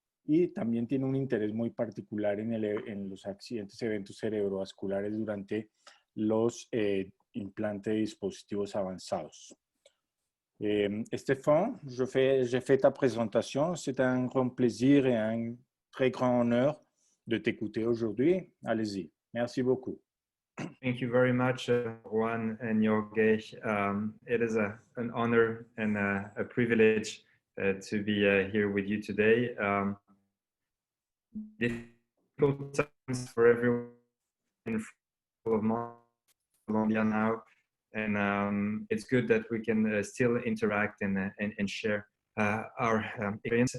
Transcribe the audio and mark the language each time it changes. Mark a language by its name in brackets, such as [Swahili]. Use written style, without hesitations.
[Spanish] Y también tiene un interés muy particular en los accidentes, eventos cerebrovasculares durante los implantes de dispositivos avanzados. [French] Stéphan, je fais ta présentation. C'est un grand plaisir et un très grand honneur de t'écouter aujourd'hui. Allez-y. Merci beaucoup. [English] Thank you very much, Juan and Jorge. It is an honor and a privilege to be here with you today. Difficult times for everyone in Colombia now, and it's good that we can still interact and share our experience.